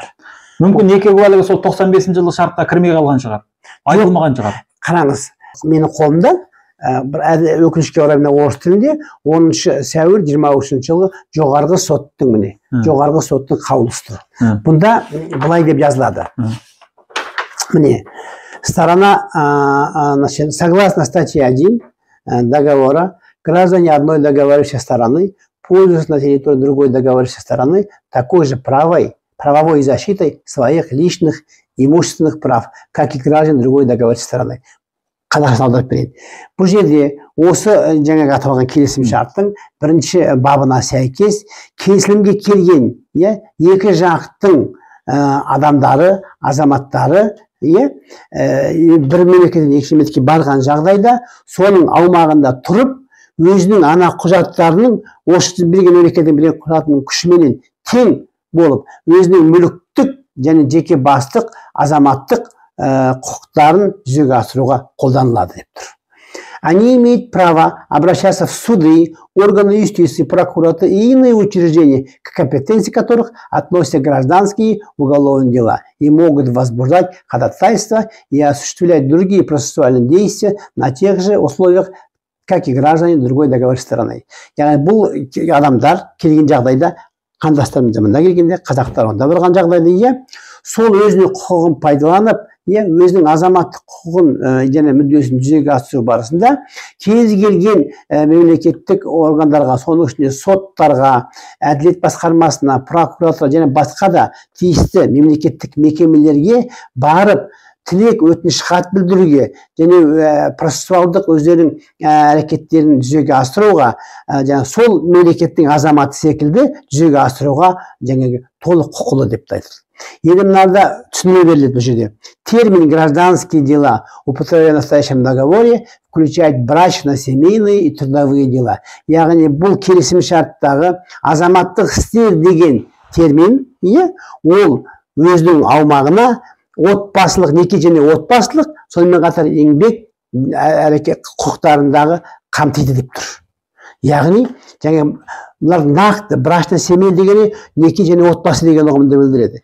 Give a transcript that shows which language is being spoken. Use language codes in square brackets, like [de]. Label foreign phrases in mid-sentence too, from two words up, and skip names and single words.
[kk] Мүмкін неке куәлігі сол 95 жылғы шартқа кірмей қалған шығар, айтылмаған шығар. Қараңыз, менің қолымда өкінішке орай орыс тілінде 10 сәуір 23 жылғы жоғарғы соттың қаулысы тұр. Бұнда былай деп жазылады. Міне, [ru] согласно статье 1 договора, граждане одной договорившей стороны пользуются на территории другой договорившей стороны такой же правовой защитой своих личных имущественных прав, как и граждане другой договорившей стороны. [kk] Қазақстан аударып берейін. Бұл жерде осы жаңағы аталған келісім шарттың бірінші бабына сәйкес келісімге келген екі жақтың адамдары, азаматтары бір мемлекеттен екінші мемлекетке барған жағдайда соның аумағында тұрып өзінің ана құжаттарының осы берген мемлекеттен берген құжатының күшіменен тең болып өзінің мүліктік және жеке бастық азаматтық құқықтарын жүзеге асыруға қолданылады деп тұр. [ru] Они имеют право обращаться в суды, органы юстиции, прокуратуры и иные учреждения, к компетенции которых относятся гражданские уголовные дела, и могут возбуждать ходатайства и осуществлять другие процессуальные действия на тех же условиях, как и граждане другой договорной стороны. [kk] Яғни бұл адамдар келген жағдайда, қандастарымыз заманда келгенде, қазақтар онда барған жағдайда, сол өзінің құқығын пайдаланып, өзінің азаматтық құқығын және мүддесін жүзеге асыру барысында кез келген мемлекеттік органдарға, соның ішінде соттарға, әділет басқармасына, прокуратура және басқа да тиісті мемлекеттік мекемелерге барып тілек өтініш хат білдіруге және процессуалдық өздерінің әрекеттерін жүзеге асыруға сол мемлекеттің азаматы секілді жүзеге асыруға толық құқылы деп айтылды. Енді мынада түсіне беріледі бұл жерде. [ru] Термин «гражданские дела», употребляемый в настоящем договоре, включает брачно-семейные и трудовые дела. [kk] Яғни бұл келісімшарттағы азаматтық істер деген термин, ол өзінің аумағына отбасылық, неке және отбасылық, сонымен қатар еңбек әрекет құқықтарындағы қамтиды деп тұр. Яғни, бұлар нақты брачно-семей дегені неке және отбасы деген ұғымды білдіреді.